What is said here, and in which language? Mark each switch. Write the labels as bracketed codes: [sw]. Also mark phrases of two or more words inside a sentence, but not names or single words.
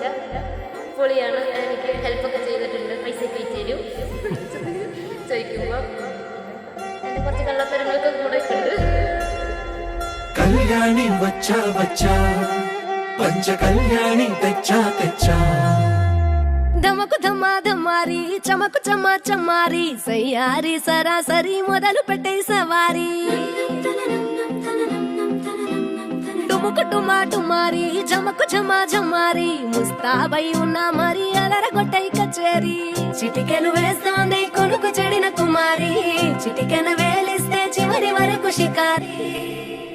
[ml] പൊളിയാണ്. എനിക്ക് ഹെൽപ്പൊക്കെ ചെയ്തിട്ടുണ്ട്, പൈസയൊക്കെ അയച്ചു തരും ചോദിക്കുമ്പോൾ. എൻ്റെ കുറച്ച് കള്ളത്തരങ്ങളൊക്കെ കൂടെ ഉണ്ട്. [te] కళ్యాణి వచ్చా వచ్చా పంచ కళ్యాణి తెచ్చా తెచ్చా ధమకు ధమాధమారి చమకు చమా చమారి సయ్యారి సరాసరి మొదలు పెట్టే సవారి డుముకు టుమా టుమారి జమకు జమా జమారి ముస్తాబై ఉన్నా మరి అదరగొట్టై కచేరి చిటికెను వేస్తోంది కొనుకు చెడిన కుమారి చిటికెను వేలిస్తే చివరి వరకు షికారి